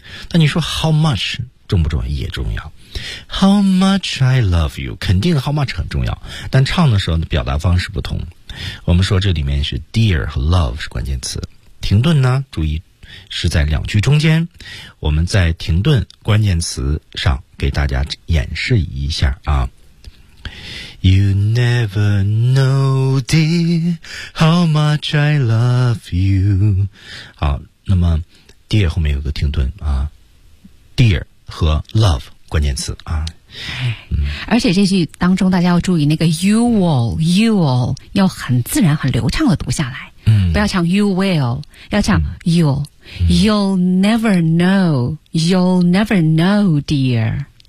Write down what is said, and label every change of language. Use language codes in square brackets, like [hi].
[zh] 那你说 how much 重不重要？也重要。 [en] how much I love you [zh] 肯定 how much 很重要，但唱的时候的表达方式不同。我们说这里面是 dear 和 love 是关键词，停顿呢注意是在两句中间，我们在停顿关键词上给大家演示一下啊。 [en] You never know, dear, how much I love you. [zh] 好，那么 dear 后面有个停顿啊， dear 和 love 关键词啊。而且这句当中大家要注意那个 [en] you will, you will [zh] 要很自然很流畅的读下来，不要唱 you will, 要唱 [en] you、you'll never know, you'll never know, dear。